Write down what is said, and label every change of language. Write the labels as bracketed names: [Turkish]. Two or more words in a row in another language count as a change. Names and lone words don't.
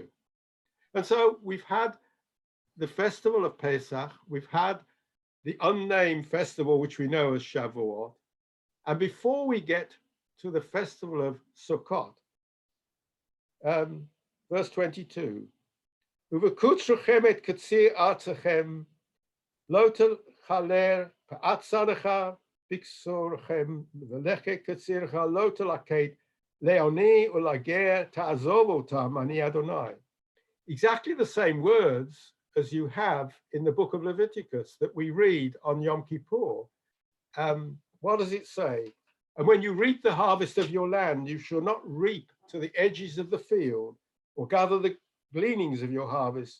[English] And so we've had the festival of Pesach, we've had the unnamed festival, which we know as Shavuot. And before we get to the festival of Sukkot, verse 22, [Hebrew] ובקצרכם את קציר ארצכם לא תכלה פאת שדך בקצרך ולקט קצירך לא תלקט לעני ולגר תעזב אתם אני אדני. [English] Exactly the same words as you have in the book of Leviticus that we read on Yom Kippur. What does it say? And when you reap the harvest of your land, you shall not reap to the edges of the field or gather the gleanings of your harvest.